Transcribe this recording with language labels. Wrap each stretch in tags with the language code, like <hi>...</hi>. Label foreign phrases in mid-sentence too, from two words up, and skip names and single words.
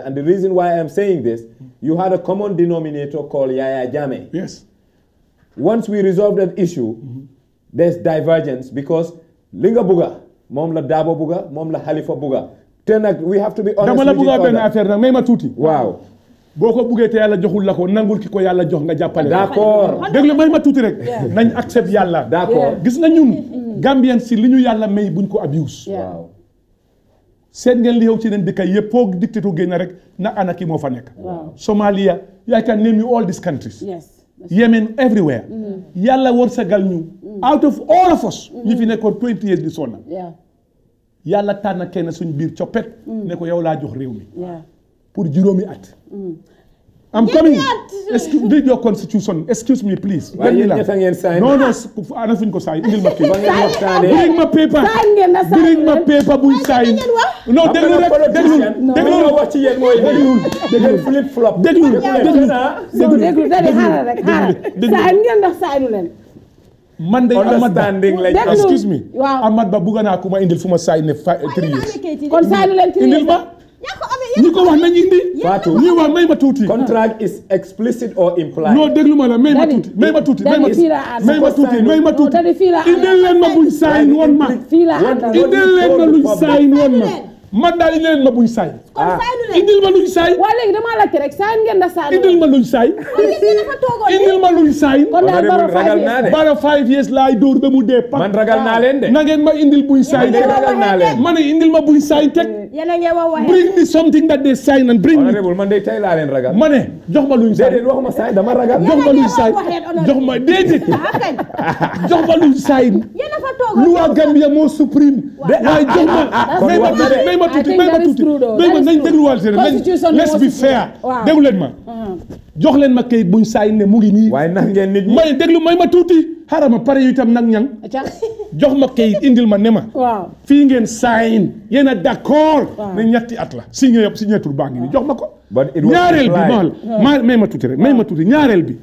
<en>And the reason why I'm saying this, you had a common denominator called Yaya Jammeh. Yes. Once we resolve that issue, there's divergence because Linga Buga, Mom la Dabo Buga, Mom la Halifa Buga. Then we have to be honest with each other. Wow.</en> <wo>boo ko buggee te yàlla joxul la ko nangul ki ko yàlla jox nga jàppale.</wo> <fr>D'accord.</fr> <wo>dégg la may ma tuuti rek. nañ accept yàlla.</wo> <fr>D'accord.</fr> <wo>gis nga ñun. Gambien si li ñu yàlla may buñ ko abuse. waaw. seet ngeen li yow ci leen dëkk yëpp foog dictateur génn rek na anaki moo fa nekk.</wo> <en>Somalia I can name you all these countries. Yes. Yemen everywhere.</en> <wo>yàlla wërsëgal ñu.</wo> <en>out of all of us.</en> <wo>ñi fi nekkoon</wo> <en>20 years</en> <wo>di sonna. yàlla tànn kenn suñ biir coppet. ne ko yow laa jox réew mi. pour juróomi at.</wo> <en>I'm coming. Read your constitution. Excuse me, please. Why you sign? No,</en> <wo>ana fuñ ko sign. Indil ma paper.</wo> <en>Bring my paper. Bring my paper</en> <wo>buñ sign.</wo> <en>No,</en> <wo>déglu rek. Déglu wax ci yéen mooy déglu flip flop. déglu dali xaaral rek xaaral. sign ngeen ndax signu leen. Man de understanding lañ.</wo> <en>Excuse me.</en> <wo>Waaw. Ahmad Ba bugga naa ku ma indil fu ma sign ne</wo> <en>3 years.</en> <wo>kon signu leen</wo> <en>3 years.</en> <wo>Indil ma. ñi ko wax nañ indi. Fatou ñi wax may ma tuuti.</wo> <en>Contract is explicit or implied.</en> <wo>non déglu ma la may ma tuuti. may ma tuuti. may ma tuuti. indil leen ma buñ sign woon ma. indil leen ma luñ sign woon ma. man daal indil leen ma buñ sign. indil ma luñ sign. waa léegi damaa laajte rek sign ngeen da sign. indil ma luñ sign. indil ma luñ sign. kon daal Baro</wo> <en>5 years</en> <wo>laay dóor ba mu dee. man ragal naa leen de. na ngeen ma indil buñ sign. ragal naa leen. ma ne indil ma buñ sign teg.</wo> <en>bring me something that they sign and bring me.</en> <wo>Honorable man de tey laa leen ragal. ma ne jox ma luñ sign. déedéet waxuma sign dama ragal. jox ma luñ sign. jox ma déedéet. jox ma luñ sign. lu waa Gambia moo supreme. waaye jox ma. may ma tuuti. nañ dégluwaal seen</wo> <en>let's be fair.</en> <wo>déglu leen ma. jox leen ma kayit buñ sign ne mu ngi nii. waaye nax ngeen nit ñi. may déglu may ma tuuti. xaaral ma pare yu itam nag ñang jox ma kayit indil ma ne ma. fii ngeen sign yéen a d'accord. ne ñetti at la signature baa ngi nii jox ma ko. ñaareel bi may ma tuuti rek may ma tuuti ñaareel bi.</wo>